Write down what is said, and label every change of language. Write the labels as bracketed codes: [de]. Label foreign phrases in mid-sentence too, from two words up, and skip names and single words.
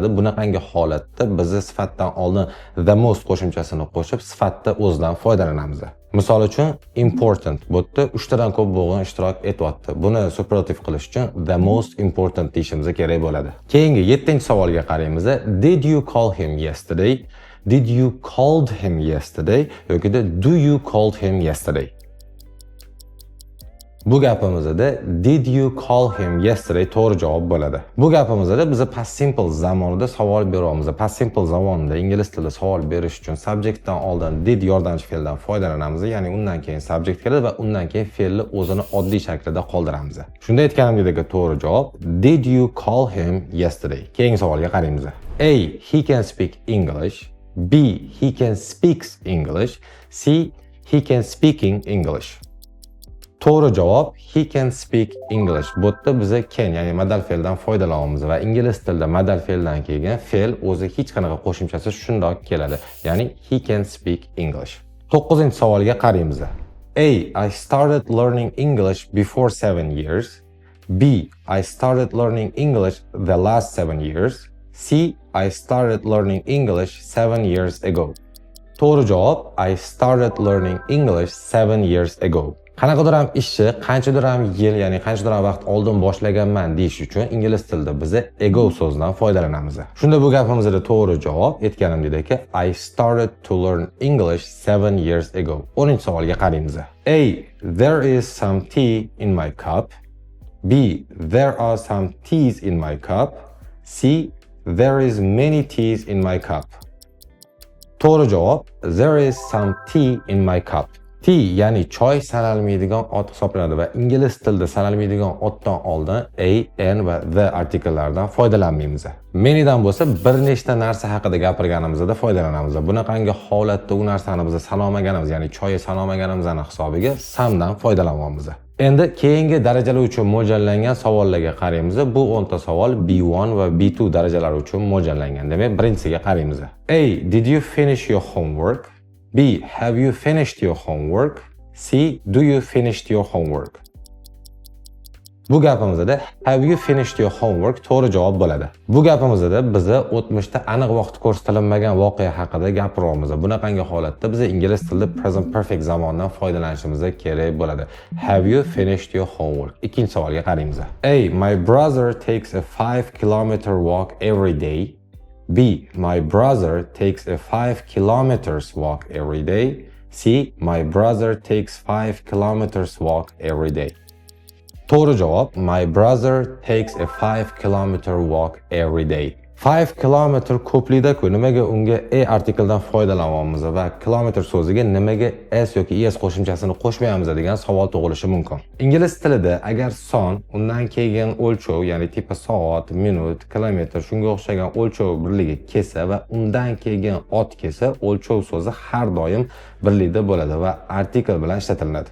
[uz] Bunaqangi holatda biz sifatdan oldin [en] the most [uz] qo'shimchasini qo'shib sifatda o'zidan foydalanamiz. Misol uchun important bu yerda 3 tadan ko'p bo'g'in ishtirok etyapti. Buni superlative qilish uchun [en] the most important [uz] deyishimiz kerak bo'ladi. Keyingi 7-savolga qaraymiz. [en] Did you call him yesterday? Did you called him yesterday? yoki do you called him yesterday? [uz] Bu gapimizda [en] did you call him yesterday [uz] to'g'ri javob bo'ladi. Bu gapimizda biz [en] past simple [uz] zamonida savol beramiz. [en] Past simple [uz] zamonida ingliz tilida savol berish uchun subjectdan oldin did yordamchi fe'ldan foydalanamiz, ya'ni undan keyin subject keladi va undan keyin fe'lni o'zini oddiy shaklida qoldiramiz. Shunda aytganimdek to'g'ri javob [en] did you call him yesterday. [uz] Keyingi savolga qaraymiz. [en] A. He can speak English. B. He can speaks English. C. He can speaking English. [uz] To'g'ri javob [en] he can speak English. [uz] Bu yerda biz can, ya'ni modal fe'ldan foydalanamiz va ingliz tilida modal fe'ldan kelgan fe'l o'zi hech qanaqa qo'shimchasi shundoq keladi. [en] Ya'ni he can speak English. [uz] 9-savolga qaraymiz. [en] A. I started learning English before 7 years. B. I started learning English the last 7 years. C. I started learning English 7 years ago. [uz] To'g'ri javob [en] I started learning English 7 years ago. [uz] Qanaqadir ham ishni qanchadir ham yil, ya'ni qanchadir ham vaqt oldin boshlaganman deyish uchun ingliz tilida biz ago so'zidan foydalanamiz. Shunda bu gapimizda to'g'ri javob aytganimdek [en] I started to learn English 7 years ago. [uz] 10-savolga qaraymiz. [en] A. There is some tea in my cup. B. There are some teas in my cup. C. There is many teas in my cup. [uz] To'g'ri javob [en] there is some tea in my cup. [uz] Tea ya'ni choy sanalmaydigan ot hisoblanadi va ingliz tilida sanalmaydigan otdan oldin a, n va the artikllaridan foydalanmaymiz. Manydan bo'lsa bir nechta narsa haqida gapirganimizda foydalanamiz. Bunaqangi holatda u narsani biz sanomaganimiz, ya'ni choy sanomaganimizning hisobiga somedan foydalanyapmiz. Endi keyingi darajalar uchun mo'ljallangan savollarga qaraymiz. Bu 10 ta savol B1 va B2 darajalari uchun mo'ljallangan. Demak, birinchisiga qaraymiz. [en] A. Did you finish your homework? B. Have you finished your homework? C. Do you finished your homework? [uz] Bu gapimizda [en] have you finished your homework [uz] to'g'ri javob bo'ladi. Bu gapimizda biz o'tmishda aniq vaqt ko'rsatilmagan voqea haqida gapiryapmiz. Bunaqangi holatda biz ingliz tilida [en] present perfect [uz] zamondan foydalanishimiz kerak bo'ladi. [en] Have you finished your homework? [uz] Ikkinchi savolga qaraymiz. [en] A. My brother takes a 5-kilometer walk every day. B. My brother takes a 5 kilometers walk every day. C. My brother takes 5 kilometers walk every day. [uz] To'g'ri javob [en] my brother takes a 5-kilometer walk every day. [uz] 5 kilometr ko'plikda-ku nimaga unga a artikldan foydalanyapmiz va kilometr so'ziga nimaga s yoki es qo'shimchasini qo'shmayapmiz degan savol tug'ilishi mumkin. Ingliz tilida agar son undan keyin o'lchov, ya'ni tipa soat, minut, kilometr shunga o'xshagan o'lchov birligi kelsa va undan keyin ot kelsa, o'lchov so'zi har doim birlikda bo'ladi va artikl bilan ishlatiladi.